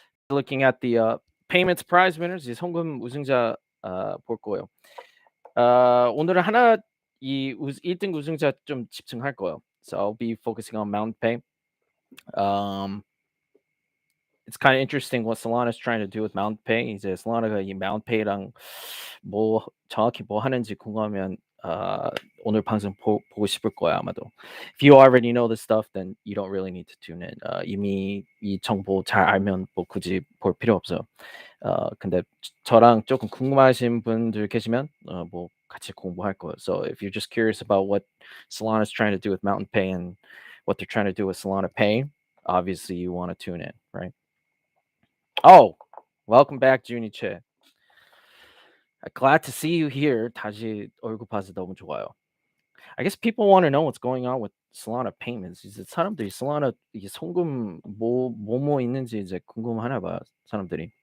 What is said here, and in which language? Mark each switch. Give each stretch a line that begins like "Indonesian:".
English: Looking at the payments prize winners,
Korean: 이 송금 우승자 볼 거예요. 오늘은 하나 1등 우승자 좀 집중할 거예요.
English: So I'll be focusing on Mountain Pay. Um, it's kind of interesting what Solana is trying to do with Mountain Pay.
Korean: 이제 Solana가 이 Mountain Pay랑 뭐 정확히 뭐 하는지 궁금하면 오늘 방송 보고 싶을 거야 아마도.
English: If you already know this stuff, then you don't really need to tune in.
Korean: 이미 이 정보 잘 알면 뭐 굳이 볼 필요 없어요. 근데 저랑 조금 궁금하신 분들 계시면 뭐 같이 공부할 거예요.
English: So if you're just curious about what Solana is trying to do with Mountain Pay and what they're trying to do with Solana Pay, obviously you want to tune in, right? Oh, welcome back, Junie Che. Glad to see you here.
Korean: 다시 얼굴 봐서 너무 좋아요.
English: I guess people want to know what's going on with Solana payments.
Korean: 이제 사람들이 Solana 이게 송금 뭐뭐 있는지 이제 궁금하나 봐요, 사람들이.